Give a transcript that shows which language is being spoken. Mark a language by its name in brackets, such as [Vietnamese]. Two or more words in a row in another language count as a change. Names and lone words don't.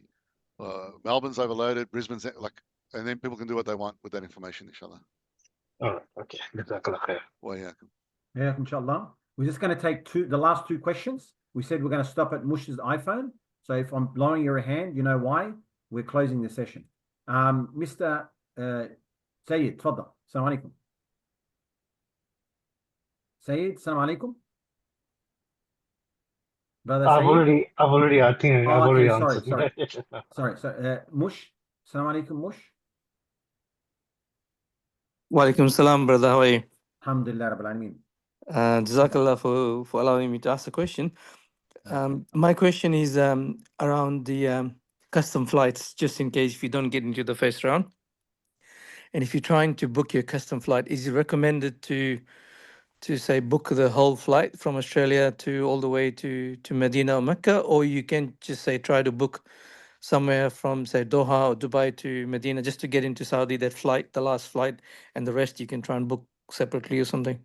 [English] Melbourne's overloaded, Brisbane's and then people can do what they want with that information, inshallah. All right. Okay. [Arabic] جزاك الله خير. [English] Yeah, inshallah. We're just going to take the last 2 questions. We said we're going to stop at Mush's iPhone. So if I'm blowing your hand, you know why. We're closing the session. Mr. Sayyid, [Arabic] تفضل. السلام عليكم. Sayyid, السلام عليكم. [English] Brother I've Sayyid? already, I think I've already answered. Sorry. So, Mush, [Arabic] السلام عليكم, Mush. وعليكم السلام, [English] brother. How are you? [Arabic] الحمد لله رب العالمين. [English] Jazakallah for allowing me to ask a question. My question is around the custom flights, just in case if you don't get into the first round. And if you're trying to book your custom flight, is it recommended to to say book the whole flight from Australia to all the way to Medina or Mecca, or you can just say try to book somewhere from say Doha or Dubai to Medina just to get into Saudi, that flight, the last flight, and the rest you can try and book separately or something.